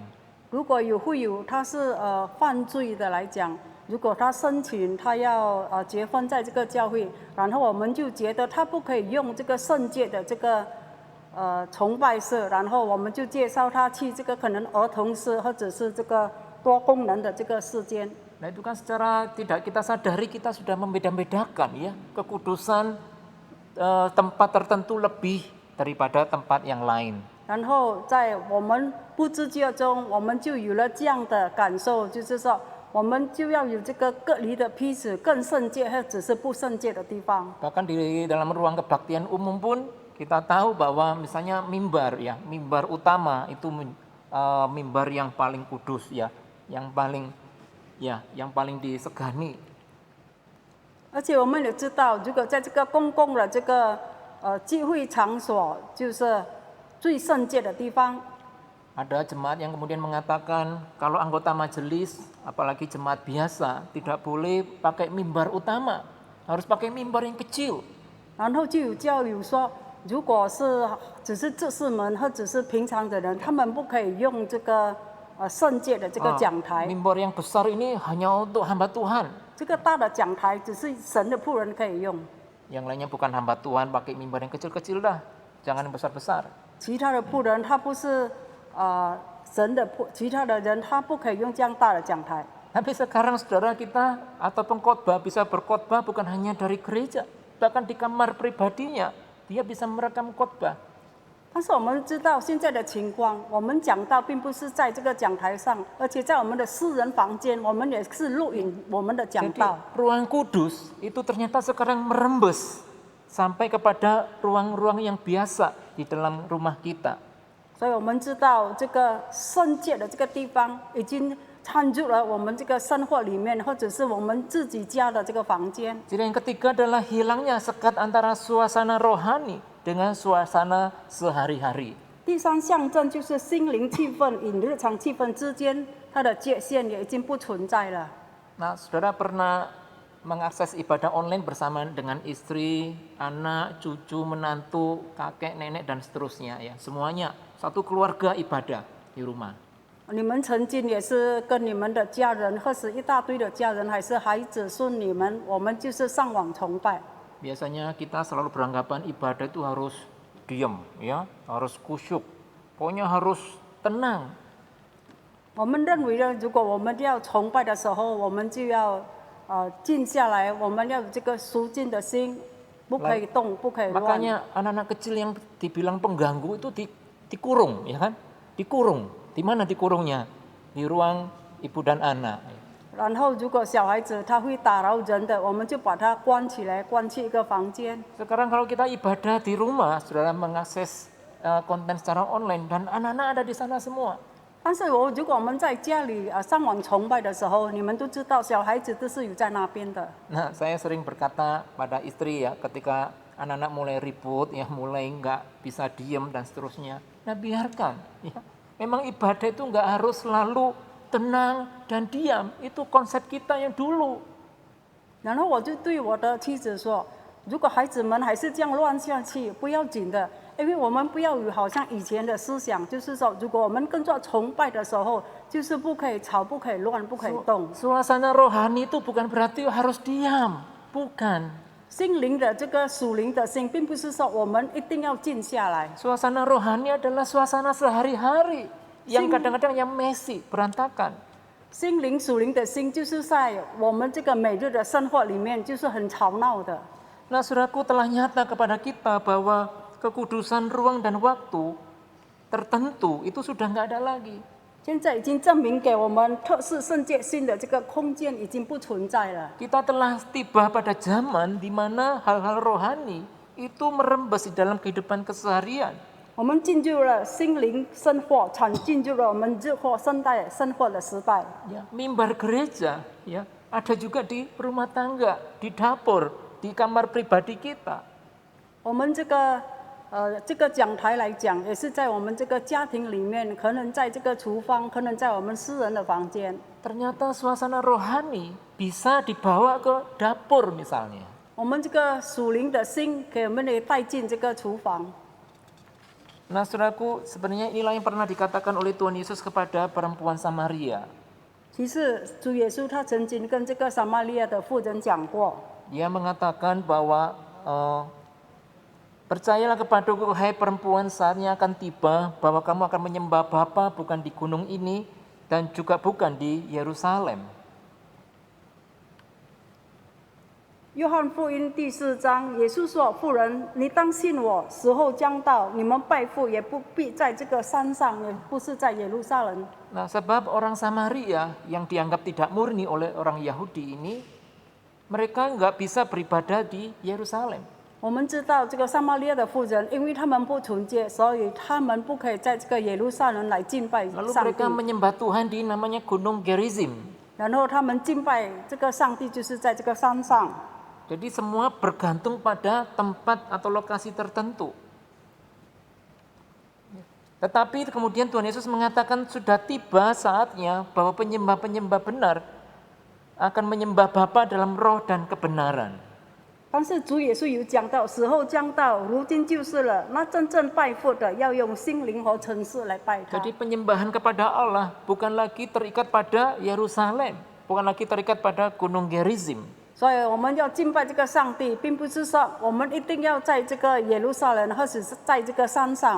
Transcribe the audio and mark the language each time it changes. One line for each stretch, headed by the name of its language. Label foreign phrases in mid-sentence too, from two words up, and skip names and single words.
Chinese: 如果有会友他是犯罪的来讲，如果他申请他要结婚在这个教会，然后我们就觉得他不可以用这个圣界的这个崇拜室，然后我们就介绍他去这个可能儿童室或者是这个多功能的这个室间。
Indonesian: Nah itu kan secara tidak kita sadari kita sudah membeda-bedakan ya kekudusan tempat tertentu lebih daripada tempat yang lain.
Chinese: 然后在我们不知觉中，我们就有了这样的感受，就是说，我们就要有这个隔离的彼此更圣洁或者是不圣洁的地方。
Indonesian: Bahkan di dalam ruang kebaktian umum pun kita tahu bahwa misalnya mimbar ya, mimbar utama itu mimbar yang paling kudus ya, yang paling disegani.
Chinese: 而且我们也知道，如果在这个公共的这个聚会场所，就是最圣洁的地方。
Indonesian: Ada jemaat yang kemudian mengatakan kalau anggota majelis, apalagi jemaat biasa, tidak boleh pakai mimbar utama, harus pakai mimbar yang kecil.
Chinese: 然后就有教友说，如果是只是执事们或者是平常的人，他们不可以用这个圣洁的这个讲台。
Indonesian: Mimbar yang besar ini hanya untuk hamba Tuhan.
Chinese: 这个大的讲台只是神的仆人可以用，
Indonesian: Yang lainnya bukan hamba Tuhan, pakai mimbar yang kecil-kecil dah, jangan yang besar-besar.
Chinese: 其他的仆人他不是神的仆，其他的人他不可以用这样大的讲台。
Indonesian: Tapi sekarang saudara kita atau pengkhotbah bisa berkhotbah bukan hanya dari gereja, bahkan di kamar pribadinya dia bisa merekam khotbah.
Chinese: 但是我们知道现在的情况，我们讲道并不是在这个讲台上，而且在我们的私人房间，我们也是录影我们的讲
Indonesian: Jadi
Chinese: 道。
Indonesian: ruang kudus itu ternyata sekarang merembes sampai kepada ruang-ruang yang biasa di dalam rumah kita.
Chinese: 所以我们知道这个圣洁的这个地方已经掺入了我们这个生活里面，或者是我们自己家的这个房间。
Indonesian: Jadi yang ketiga adalah hilangnya sekat antara suasana rohani dengan suasana sehari-hari.
Chinese: 第三象征就是心灵气氛与日常气氛之间，它的界限也已经不存在了。
Indonesian: Nah, saudara pernah mengakses ibadah online bersama dengan istri, anak, cucu, menantu, kakek, nenek, dan seterusnya ya. Semuanya satu keluarga ibadah di rumah.
Chinese: 你们曾经也是跟你们的家人，或是一大堆的家人，还是孩子孙女们，我们就是上网崇拜。
Indonesian: Biasanya kita selalu beranggapan ibadah itu harus diam ya, harus kusyuk. Pokoknya harus tenang.
Chinese: 我们认为呢，如果我们要崇拜的时候，我们就要静下来，我们要有这个肃静的心，不可以动，不可以乱。
Indonesian: Makanya anak-anak kecil yang dibilang pengganggu itu dikurung ya kan? Dikurung. Di mana dikurungnya? Di ruang ibu dan anak.
Chinese: 然后，如果小孩子他会打扰人的，我们就把他关起来，关去一个房间。
Indonesian: Sekarang kalau kita ibadah di rumah, saudara mengakses konten secara online dan anak-anak ada di sana semua.
Chinese: 但是如果我们在家里上网崇拜的时候，你们都知道，小孩子都是有在那边的。
Indonesian: Nah, saya sering berkata pada istri ya, ketika anak-anak mulai ribut, ya mulai nggak bisa diem dan seterusnya. Nah, biarkan. Ya. Memang ibadah itu nggak harus selalu tenang dan diam. Itu konsep kita yang dulu.
Chinese: 然后我就对我的妻子说，如果孩子们还是这样乱下去，不要紧的， 因为我们不要有好像以前的思想，就是说，如果我们跟着崇拜的时候，就是不可以吵、不可以乱、不可以动。
Indonesian: Suasana rohani itu bukan berarti harus diam, bukan.
Chinese: 心灵的这个属灵的心，并不是说我们一定要静下来。
Indonesian: Suasana rohani adalah suasana sehari-hari yang kadang-kadang yang messy, berantakan.
Chinese: 心灵属灵的心，就是在我们这个每日的生活里面，就是很吵闹的。
Indonesian: Nah, saudaraku, telah nyata kepada kita bahwa kekudusan ruang dan waktu tertentu itu sudah nggak ada lagi.
Chinese: 现在已经证明给我们，特是圣洁性的这个空间已经不存在了。
Indonesian: Kita telah tiba pada zaman di mana hal-hal rohani itu merembes di dalam kehidupan keseharian.
Chinese: 我们进入了心灵生活，进入了我们日活生活的时代。
Indonesian: Ya, mimbar gereja, ya, ada juga di rumah tangga, di dapur, di kamar pribadi kita.
Chinese: 我们这个讲台来讲，也是在我们这个家庭里面，可能在这个厨房，可能在我们私人的房间。
Indonesian: Ternyata suasana rohani bisa dibawa ke dapur misalnya.
Chinese: 我们这个属灵的心，给我们也带进这个厨房。
Indonesian: Nah, saudaraku, sebenarnya inilah yang pernah dikatakan oleh Tuhan Yesus kepada perempuan Samaria.
Chinese: 其实主耶稣他曾经跟这个撒玛利亚的妇人讲过，
Indonesian: Dia mengatakan bahwa percayalah kepadaku, hai perempuan, saatnya akan tiba bahwa kamu akan menyembah Bapa bukan di gunung ini dan juga bukan di Yerusalem.
Chinese: 约翰福音第4章，耶稣说：“妇人，你当信我，时候将到，你们拜父也不必在这个山上，也不是在耶路撒冷。”
Indonesian: Nah, sebab orang Samaria yang dianggap tidak murni oleh orang Yahudi ini, mereka nggak bisa beribadah di Yerusalem.
Chinese: 我们知道这个撒玛利亚的妇人，因为他们不纯洁，所以他们不可以在这个耶路撒冷来敬拜
Indonesian: Lalu
Chinese: 上帝。
Indonesian: mereka menyembah Tuhan di namanya Gunung Gerizim.
Chinese: 然后他们敬拜这个上帝，就是在这个山上。
Indonesian: Jadi semua bergantung pada tempat atau lokasi tertentu. Tetapi kemudian Tuhan Yesus mengatakan sudah tiba saatnya bahwa penyembah-penyembah benar akan menyembah Bapa dalam roh dan kebenaran.
Chinese: 但是主耶稣有讲到，时候将到，如今就是了。那真正拜父的，要用心灵和诚实来拜他。
Indonesian: Jadi penyembahan kepada Allah bukan lagi terikat pada Yerusalem, bukan lagi terikat pada Gunung Gerizim.
Chinese: 所以我们要敬拜这个上帝，并不是说我们一定要在这个耶路撒冷，或者是在这个山上。